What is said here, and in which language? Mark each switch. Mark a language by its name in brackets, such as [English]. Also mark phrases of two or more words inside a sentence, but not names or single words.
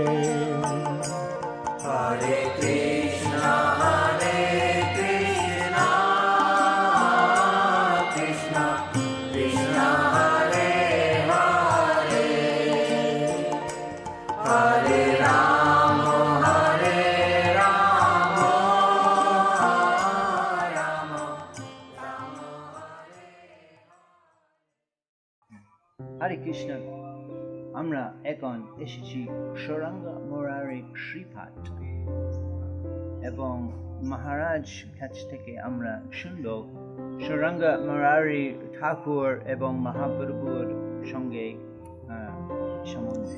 [Sanskrit] हरे कृष्ण कृष्ण कृष्ण हरे हरे हरे राम राम हरे कृष्ण. [Bangla] আমরা এখন এসেছি সৌরাঙ্গা মুরারি শ্রীপাঠ এবং মহারাজ কাছ থেকে আমরা শুনব সৌরাঙ্গা মুরারি ঠাকুর এবং মহাপ্রভুর সঙ্গে সম্বন্ধে।